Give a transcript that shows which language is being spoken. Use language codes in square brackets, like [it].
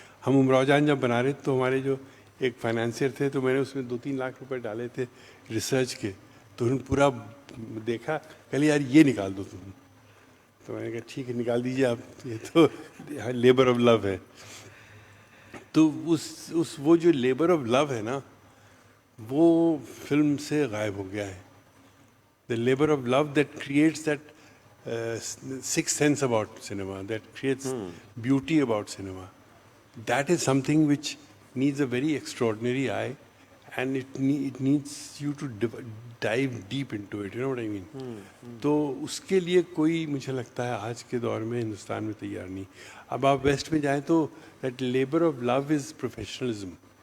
[ur] ہم امراؤ جان جب بنا رہے تھے تو ہمارے جو ایک فائنانسر تھے, تو میں نے اس میں 2-3 لاکھ روپے ڈالے تھے ریسرچ کے, تو انہوں نے پورا دیکھا, کہلے یار یہ نکال دو تم. تو میں نے کہا ٹھیک ہے نکال دیجیے آپ, یہ تو لیبر آف لو ہے. تو وہ جو لیبر آف لو ہے نا وہ فلم سے غائب ہو گیا ہے. [en] The labor of love that creates that sixth sense about cinema, that creates beauty about cinema. That is something which needs a very extraordinary eye, and it needs you to dive deep into it. You know what I mean? [ur] تو اس کے لیے کوئی مجھے لگتا ہے آج کے دور میں ہندوستان میں تیار نہیں. اب آپ ویسٹ میں جائیں تو [en] that labor of love is professionalism.